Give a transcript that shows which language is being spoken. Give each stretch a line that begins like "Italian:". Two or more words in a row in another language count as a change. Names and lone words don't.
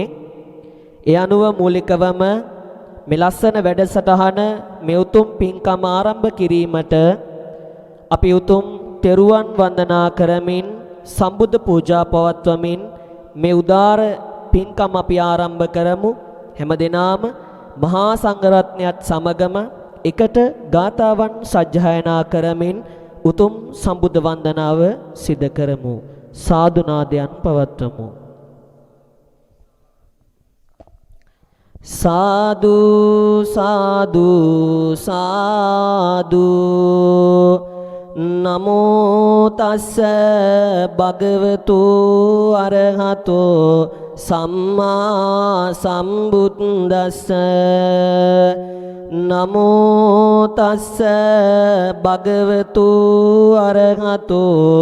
Sinhala: ඒ අනුව මූලිකවම මේ ලස්සන වැඩසටහන මේ උතුම් පින්කම ආරම්භ කිරීමට අපි උතුම් තෙරුවන් වන්දනා කරමින් සම්බුද්ධ පූජා පවත්වමින් මේ උදාර පින්කම අපි ආරම්භ කරමු. හැමදෙනාම මහා සංඝරත්නයත් සමගම එකට ගාථාවන් සජ්ජායනා කරමින් උතුම් සම්බුද්ධ වන්දනාව සිදු කරමු. සාදු නාදයන් පවත්වමු.
Pali: සාදු සාදු සාදු නමෝ තස්ස භගවතු අරහතෝ සම්මා සම්බුද්දස්ස නමෝ තස්ස භගවතු අරහතෝ